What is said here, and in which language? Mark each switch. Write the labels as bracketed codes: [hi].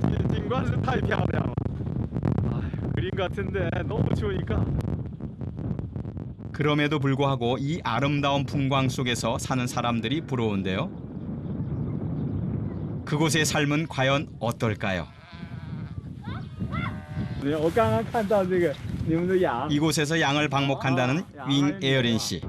[zh] 景观是太漂亮了. [ko] 그림 같은데 너무 추우니까. 그럼에도 불구하고 이 아름다운 풍광 속에서 사는 사람들이 부러운데요. 그곳의 삶은 과연 어떨까요? [zh] 我刚刚看到这个你们的羊 [ko] 이곳에서 양을 방목한다는 윙 에어린 씨.